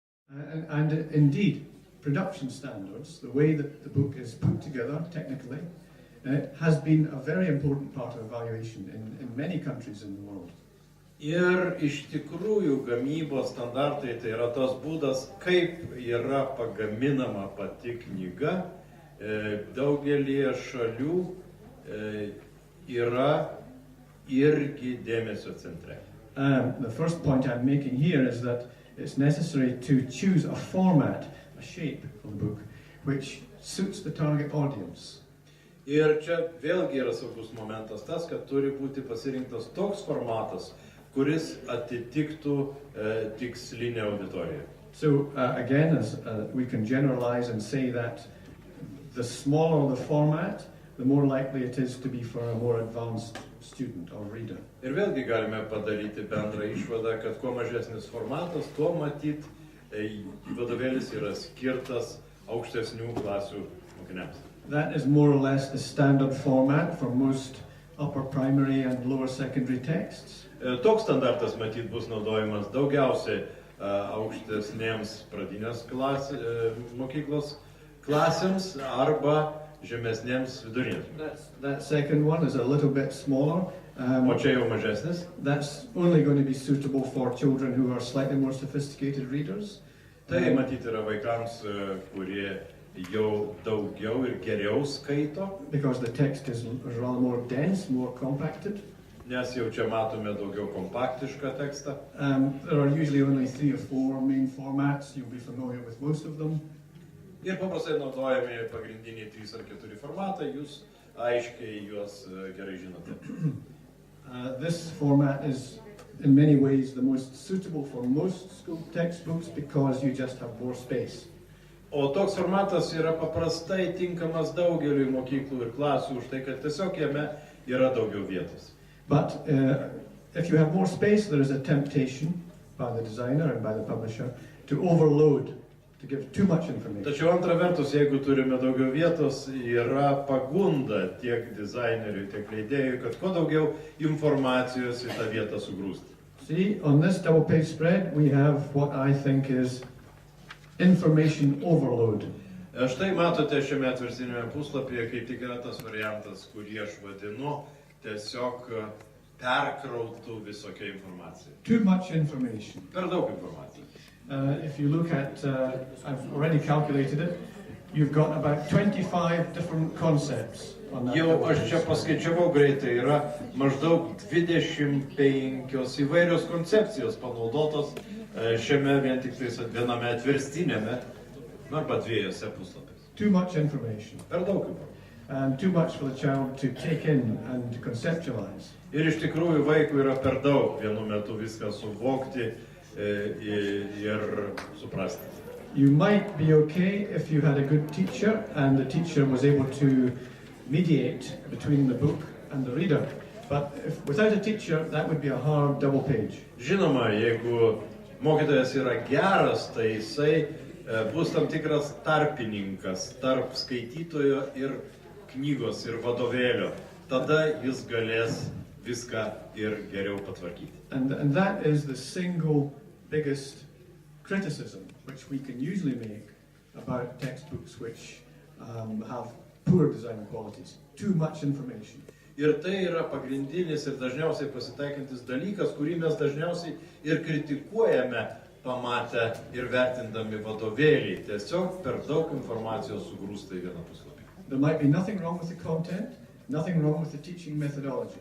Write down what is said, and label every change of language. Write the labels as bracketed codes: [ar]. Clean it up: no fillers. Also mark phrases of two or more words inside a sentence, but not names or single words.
[en] And indeed, production standards, the way that the book is put together technically, has been a very important part of evaluation in many countries in the world. [lt] Ir iš tikrųjų gamybos standartai tai yra tas būdas, kaip yra pagaminama pati knyga. Daugelį šalių yra irgi dėmesio centre. [en] The first point I'm making here is that it's necessary to choose a format, a shape of the book, which suits the target audience. [lt] Ir čia vėlgi yra svarbus momentas tas, kad turi būti pasirinktas toks formatas, kuris atitiktų tikslinę auditoriją. [en] So again, as we can generalize and say that the smaller the format, the more likely it is to be for a more advanced student or reader. [lt] Ir vėlgi galime padaryti bendrą išvadą, kad kuo mažesnis formatas, tuo matyt vadovėlis yra skirtas aukštesnių klasių mokiniams. [en] That is more or less the standard format for most upper primary and lower secondary texts. [lt] Toks standartas matyt bus naudojamas daugiausiai aukštesnėms pradinės mokyklos klasėms arba žemesnėms vidurinėms. [en] That second one is a little bit smaller. [lt] O čia jau mažesnis. [en] That's only going to be suitable for children who are slightly more sophisticated readers. [lt] Tai matyt yra vaikams, kurie jau daugiau ir geriau skaito. [en] Because the text is rather more dense, more compacted. [lt] Nes jau čia matome daugiau kompaktišką tekstą. [en] There are usually only 3 or 4 main formats. You'll be familiar with most of them. [lt] Ir paprastai naudojami pagrindiniai 3 ar 4 formatai, jūs aiškiai juos gerai žinote. [en] This format is in many ways the most suitable for most school textbooks because you just have more space. [lt] O toks formatas yra paprastai tinkamas daugeliui mokyklų ir klasių už tai, kad tiesiog jame yra daugiau vietos. [en] But if you have more space, there is a temptation by the designer and by the publisher to overload, to give too much information. [lt] Tačiau antra vertus, jeigu turime daugiau vietos, yra pagunda tiek dizaineriui, tiek leidėjui, kad kuo daugiau informacijos į tą vietą sugrūsti. [en] See, on this double page spread, we have what I think is information overload. [lt] Štai matote šiame atverstiniame puslapyje, kaip tik yra tas variantas, kurį aš vadinu tiesiog perkrautų visokia informacija. [en] Too much information. [lt] Per daug informacijos. [en] If you look at, I've already calculated it, you've got about 25 different concepts on that. [lt] Jau aš čia paskaičiavau greitai, yra maždaug 25 įvairios koncepcijos panaudotos šiame vien tik viename atverstinėme arba 2 puslapiuose. [en] Too much information. [lt] Per daug informacijos. [en] And too much for the child to take in and conceptualize. [lt] Ir iš tikrųjų vaikui yra per daug vienu metu viską suvokti ir suprasti. [en] You might be okay if you had a good teacher and the teacher was able to mediate between the book and the reader. But without a teacher, that would be a hard double page. [lt] Žinoma, jeigu mokytojas yra geras, tai jisai bus tam tikras tarpininkas tarp skaitytojo ir knygos ir vadovėlio. Tada jis galės viską ir geriau patvarkyti. [en] And that is the single biggest criticism which we can usually make about textbooks which have poor design qualities. Too much information. [lt] Ir tai yra pagrindinis ir dažniausiai pasitaikantis dalykas, kurį mes dažniausiai ir kritikuojame pamatę ir vertindami vadovėlį. Tiesiog per daug informacijos sugrūsta į vieną puslapį. [en] There might be nothing wrong with the content, nothing wrong with the teaching methodology.